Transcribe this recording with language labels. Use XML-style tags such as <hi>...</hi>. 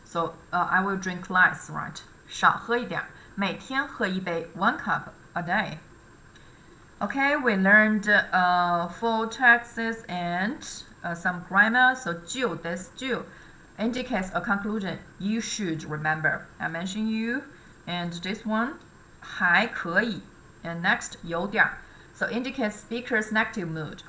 <en>So I will drink less, right?</en> <zh>少喝一点，每天喝1杯</zh> <en>1 cup a day. Okay, we learned 4 texts and some grammar. So 就 this 就 indicates a conclusion you should remember. I mentioned you, and this one 还可以 and next 有点 so indicates speaker's negative mood.</en>